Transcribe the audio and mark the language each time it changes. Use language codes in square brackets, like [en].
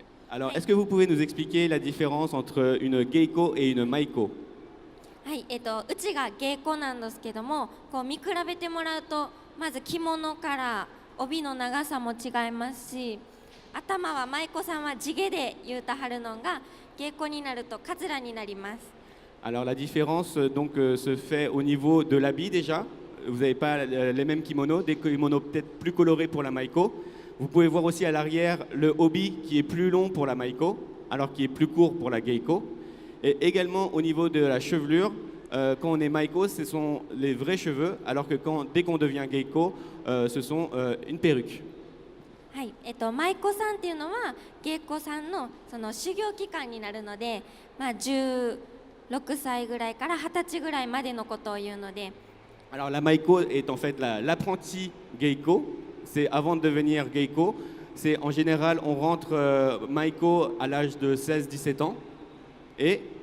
[fr] Alors est-ce que vous pouvez nous expliquer la différence entre une geiko et une maiko? [ja] はい、うちが芸妓なんですけども見比べてもらうとまず着物から帯の長さも違いますし頭は舞妓さんは地毛で言うたはるのが芸妓になるとカツラになります。 [fr] Alors la différence donc se fait au niveau de l'habit déjà. Vous n'avez pas les mêmes kimonos, des kimonos peut-être plus colorés pour la maiko. Vous pouvez voir aussi à l'arrière le obi qui est plus long pour la maiko, alors qui est plus court pour la geiko. Et également au niveau de la chevelure, quand on est maiko, ce sont les vrais cheveux, alors que dès qu'on devient geiko, ce sont une perruque. [ja] はい、舞妓さんっていうのは芸妓さんの修行期間になるので、16歳ぐらいから20歳ぐらいまでのことを言うので。 [fr] Alors la maiko est en fait l'apprenti geiko. C'est avant de devenir geiko. C'est en général on rentre maiko à l'âge de 16-17 ans et